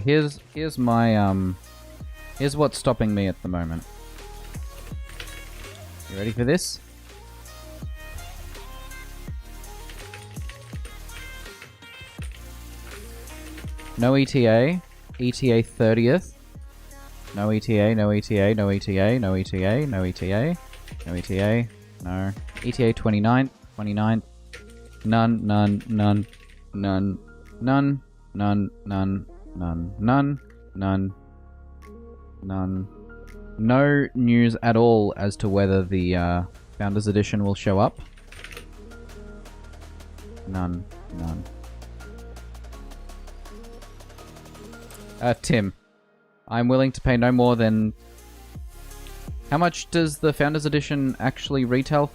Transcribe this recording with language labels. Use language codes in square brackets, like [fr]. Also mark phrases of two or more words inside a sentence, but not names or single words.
[en] Here's my here's what's stopping me at the moment. You ready for this? No ETA. ETA 30th. No ETA, no ETA, no ETA, no ETA, no ETA, no ETA, no. ETA 29th, 29th. None, none, none, none, none, none, none, none, none, none, none. No news at all as to whether the Founders Edition will show up. None, none. Tim, I'm willing to pay no more than... How much does the Founders Edition actually retail for?